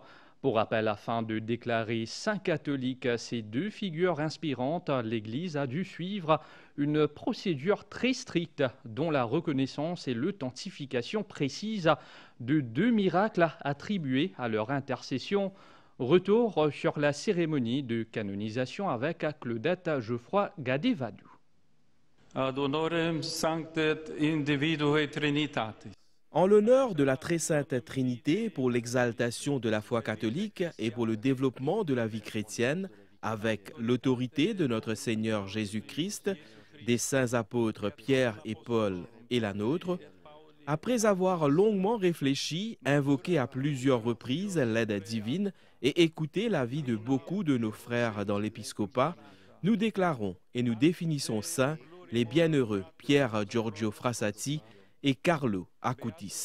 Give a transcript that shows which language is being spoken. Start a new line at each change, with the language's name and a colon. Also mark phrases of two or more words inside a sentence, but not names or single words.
French: Pour rappel, afin de déclarer saints catholiques ces deux figures inspirantes, l'Église a dû suivre une procédure très stricte dont la reconnaissance et l'authentification précise de deux miracles attribués à leur intercession. Retour sur la cérémonie de canonisation avec Claudette Geoffroy Gadevadou.
Latin: Ad honorem sanctet individue Trinitatis.
French: En l'honneur de la très sainte Trinité, pour l'exaltation de la foi catholique et pour le développement de la vie chrétienne, avec l'autorité de notre Seigneur Jésus-Christ, des saints apôtres Pierre et Paul et la nôtre, après avoir longuement réfléchi, invoqué à plusieurs reprises l'aide divine et écouté l'avis de beaucoup de nos frères dans l'épiscopat, nous déclarons et nous définissons saints les bienheureux Pierre Giorgio Frassati et Carlo Acutis.